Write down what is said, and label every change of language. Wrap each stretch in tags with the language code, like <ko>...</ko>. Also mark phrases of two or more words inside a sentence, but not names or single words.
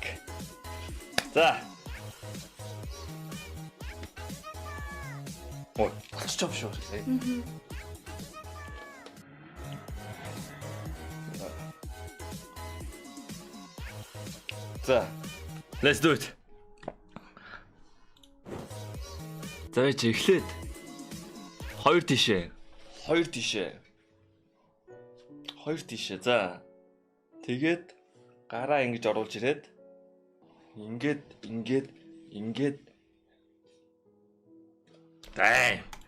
<mn>За. Ой, болчих юм шүү. За.</mn> <en>Let's do it.</en> <mn>За чи эхлээд хоёр тишээ. За. Тэгээд гараа ингэж оруулж ирээд ингээд Дай.</mn>